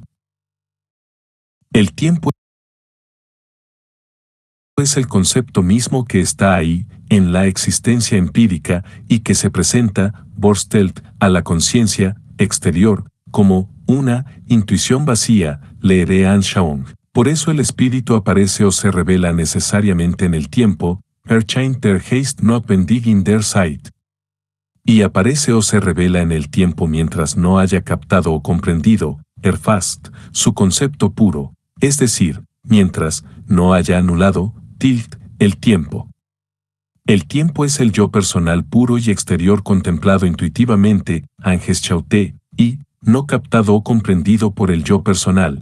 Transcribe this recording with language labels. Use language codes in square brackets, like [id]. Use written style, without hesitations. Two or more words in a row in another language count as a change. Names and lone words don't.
[es] El tiempo es el concepto mismo que está ahí, en la existencia empírica, y que se presenta, Vorstellt, a la conciencia exterior, como una intuición vacía, [de] leeré Anschauung. [es] Por eso el espíritu aparece o se revela necesariamente en el tiempo, [de] erscheint der Geist notwendig in der Zeit. [es] Y aparece o se revela en el tiempo mientras no haya captado o comprendido, erfasst, su concepto puro, es decir, mientras no haya anulado, tilt, el tiempo. El tiempo es el yo personal puro y exterior contemplado intuitivamente, Angeschaute, y, no captado o comprendido por el yo personal.